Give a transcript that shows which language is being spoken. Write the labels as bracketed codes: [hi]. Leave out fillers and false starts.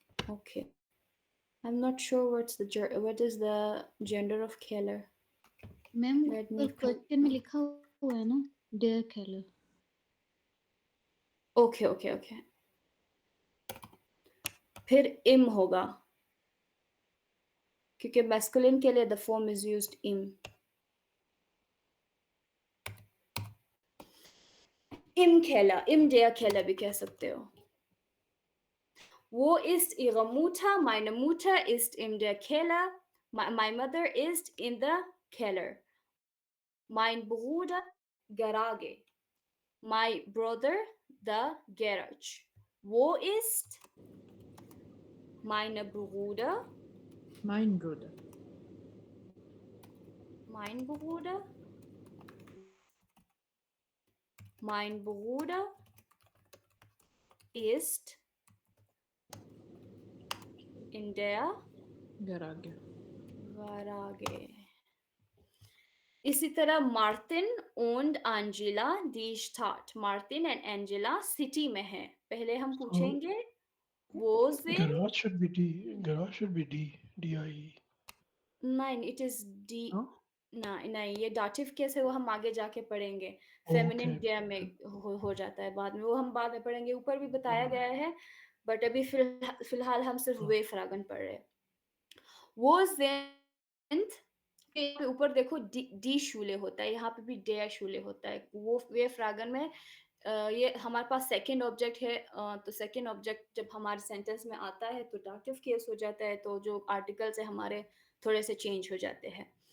[en] Okay, I'm not sure what is the gender of Keller. Ma'am Let me [hi] question में लिखा हुआ है ना देयर केलर। okay फिर im होगा, क्योंकि मैस्कुलिन के लिए [en] the form is used [de] im Keller, im der Keller [hi] भी कह सकते हो। [de] Wo ist Ihre Mutter? Meine Mutter ist in der Keller. [en] My mother is in the Keller. [de] Mein Bruder, Garage. [en] My brother, the garage. [de] Wo ist meine Bruder? Mein Bruder. Mein Bruder? Mein Bruder ist in der Garage. Garage. [hi] इसी तरह Martin [de] und Angela die Stadt. [en] Martin and Angela city [hi] में है. पहले हम [en] So [hi] पूछेंगे वो [de] sind [en] garage should be D. Garage should be D. D-I-E. नहीं it is D. No? [hi] नहीं ये dative केस है वो हम आगे जाके पढ़ेंगे फेमिनिन [en] Okay. [hi] डेयर में हो जाता है बाद में वो हम बाद में पढ़ेंगे ऊपर भी बताया गया है बट अभी फिलहाल हम सिर्फ वे फ्रागन पढ़ रहे हैं वो [de] sind [hi] के ऊपर देखो डी शूले होता है यहाँ पे भी डेयर शूले होता है वो वे फ्रागन में ये हमारे पास सेकंड ऑब्जेक्ट है तो सेकंड ऑब्जेक्ट जब हमारे सेंटेंस में आता है तो डाटिव केस हो जाता है तो जो आर्टिकल्स है हमारे थोड़े से चेंज हो जाते हैं